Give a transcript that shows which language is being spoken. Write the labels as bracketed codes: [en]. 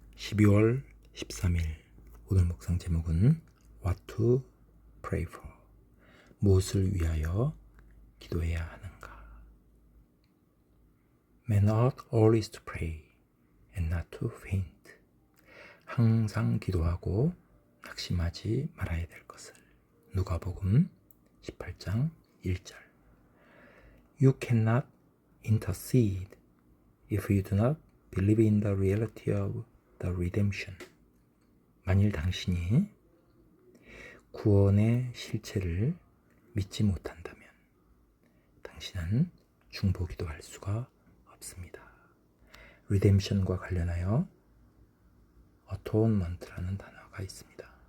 [ko] 12월 13일 오늘 묵상 제목은 [en] What to pray for? [ko] 무엇을 위하여 기도해야 하는가? [en] Man ought always to pray and not to faint. [ko] 항상 기도하고 낙심하지 말아야 될 것을. 누가복음 18장 1절. [en] You cannot intercede if you do not believe in the reality of the redemption. [ko] 만일 당신이 구원의 실체를 믿지 못한다면 당신은 중보기도 할 수가 없습니다. redemption과 관련하여 atonement라는 단어가 있습니다.